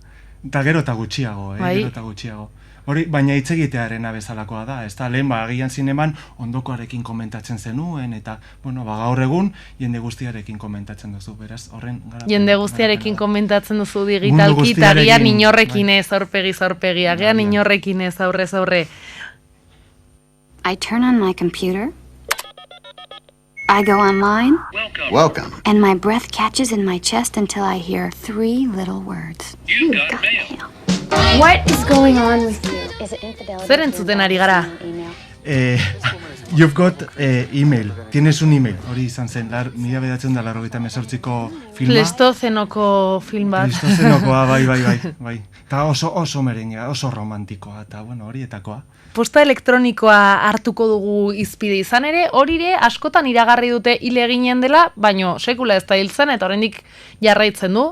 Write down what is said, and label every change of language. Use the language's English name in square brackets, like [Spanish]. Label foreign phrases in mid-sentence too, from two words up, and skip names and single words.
[Basque] Eta gero eta gutxiago, gero eta gutxiago. Hori, baina hitz egitearen bezalakoa da, ez da, lehen agian zineman ondokoarekin komentatzen zenuen, eta, gaur egun, jende guztiarekin komentatzen duzu, beraz, horren... Jende guztiarekin komentatzen duzu digitalki, eta agian inorrekin ez aurpegi, agian inorrekin ez aurrez aurre. [English] I turn on my computer, I go online, Welcome. And my breath catches in my chest until I hear 3 little words. You got mail. What is going on with you? Is it infidelity? [Basque] Zer entzuten ari gara? [English] You've got email. [Spanish] Tienes un email. [Basque] Hori izan zen, 1998ko filma. Plestozenoko film bat. Pleistozenokoa, bai. Eta oso merenga, oso romantikoa, eta horietakoa. Posta elektronikoa hartuko dugu izpide izan ere, horire askotan iragarri dute hile eginen dela, baino sekula ez da hiltzen, eta oraindik jarraitzen du.